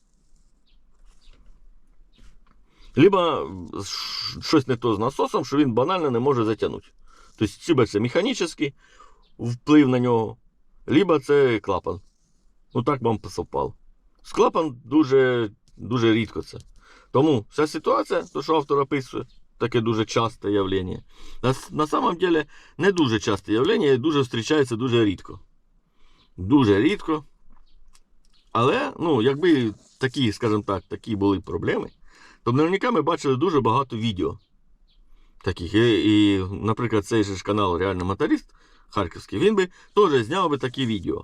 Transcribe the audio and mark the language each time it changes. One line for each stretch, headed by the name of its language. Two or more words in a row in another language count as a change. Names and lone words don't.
Ukrainian: Либо щось не то з насосом, що він банально не може затягнути. Тобто, либо це механічний вплив на нього, либо це клапан. Ну так вам посовпало. З клапан дуже, дуже рідко це. Тому вся ситуація, то що автор описує, таке дуже часте явлення.
Russian: На самом деле
Ukrainian: не дуже часте явлення і дуже зустрічається дуже рідко. Дуже рідко. Але, ну, якби такі, скажімо так, такі були проблеми, то наверняка ми бачили дуже багато відео таких. І наприклад, цей же ж канал «Реальний моторист» харківський, він би теж зняв би такі відео.